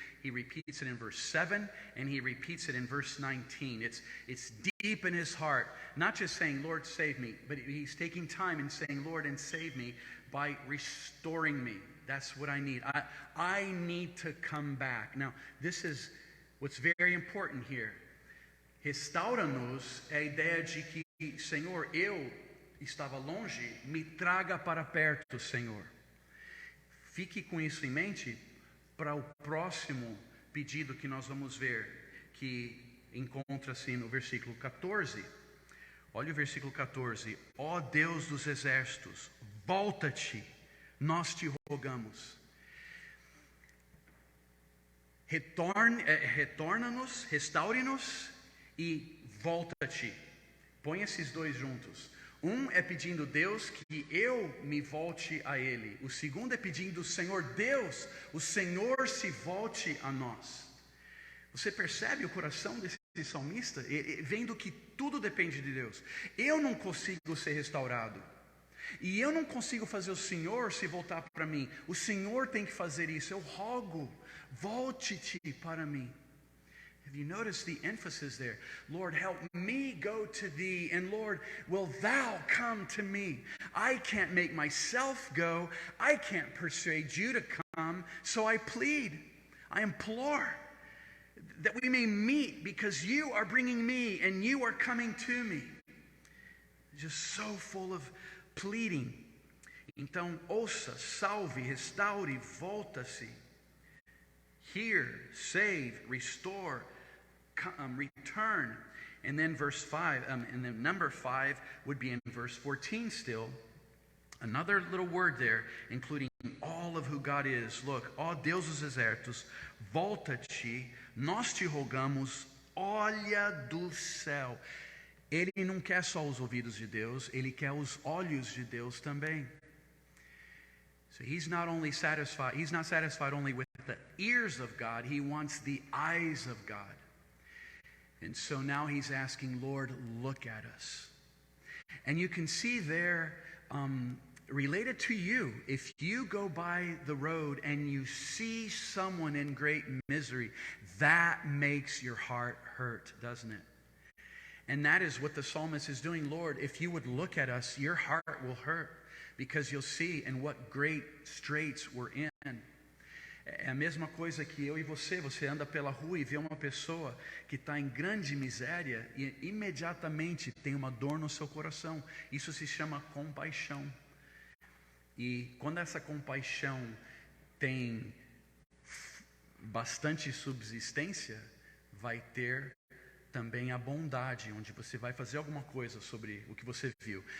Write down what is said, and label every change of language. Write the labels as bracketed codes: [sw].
[en] He repeats it in verse 7. And he repeats it in verse 19. It's deep in his heart. Not just saying, Lord, save me. But he's taking time and saying, Lord, and save me by restoring me. That's what I need. I need to come back. Now, this is what's very important here. [pt] Restaura-nos é a ideia de que, Senhor, eu estava longe, me traga para perto, Senhor. Fique com isso em mente para o próximo pedido que nós vamos ver, que encontra-se no versículo 14. Olha o versículo 14. Ó Deus dos exércitos, volta-te, nós te rogamos. Retorna-nos, restaure-nos e volta-te. Põe esses dois juntos. Um é pedindo Deus que eu me volte a Ele. O segundo é pedindo Senhor Deus, o Senhor se volte a nós. Você percebe o coração desse salmista? Vendo que tudo depende de Deus. Eu não consigo ser restaurado. E eu não consigo fazer o Senhor se voltar para mim. O Senhor tem que fazer isso. Eu rogo, volte-te para mim. [en] Have you noticed the emphasis there? Lord, help me go to thee, and Lord, will thou come to me? I can't make myself go. I can't persuade you to come, so I plead, I implore that we may meet because you are bringing me and you are coming to me. Just so full of pleading. [pt] Então, ouça, salve, restaure, volta-se. [en] Hear, save, restore, return. And then verse 5, and then number 5 would be in verse 14 still. Another little word there, including all of who God is. [pt] Look, ó Deus dos exércitos, volta-te, nós te rogamos, olha do céu. Ele não quer só os ouvidos de Deus, ele quer os olhos de Deus também. [en] So he's not satisfied only with the ears of God, he wants the eyes of God. And so now he's asking, Lord, look at us. And you can see there, related to you, if you go by the road and you see someone in great misery, that makes your heart hurt, doesn't it? And that is what the psalmist is doing. Lord, if you would look at us, your heart will hurt. Because you'll see in what great straits we're in. [pt] É a mesma coisa que eu e você anda pela rua e vê uma pessoa que está em grande miséria e imediatamente tem uma dor no seu coração. Isso se chama compaixão. E quando essa compaixão tem bastante subsistência, vai ter também a bondade, onde você vai fazer alguma coisa sobre o que você viu.